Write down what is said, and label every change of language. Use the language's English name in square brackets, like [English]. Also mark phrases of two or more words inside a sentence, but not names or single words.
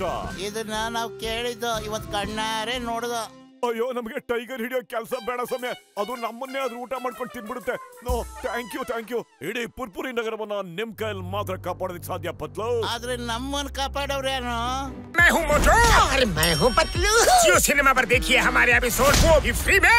[Kannada] ಇದನ್ನ ನಾವು ಕೇಳಿದ್ದು, ಇವತ್ ಕಣ್ಣಾರೆ ನೋಡ್ದ. ಅಯ್ಯೋ, ನಮಗೆ ಟೈಗರ್ ಹಿಡಿಯೋ ಕೆಲಸ ಬೇಡ ಸಮಯ, ಅದು ನಮ್ಮನ್ನೇ ಆದ್ರೂ ಊಟ ಮಾಡ್ಕೊಂಡು ತಿನ್ಬಿಡುತ್ತೆ. [English] No, thank you. [Kannada] ಇಡೀ ಪುರ್ಪುರಿ ನಗರವನ್ನ ನಿಮ್ ಕೈಯಲ್ಲಿ ಮಾತ್ರ ಕಾಪಾಡೋದಕ್ಕೆ ಸಾಧ್ಯ ಪತ್ಲು. ಆದ್ರೆ ನಮ್ಮನ್ನ ಕಾಪಾಡೋರೇನು? [Hindi] मैं हूँ मोटू और मैं हूँ पतलू। जियो सिनेमा पर देखिए हमारे एपिसोड, वो भी फ्री में।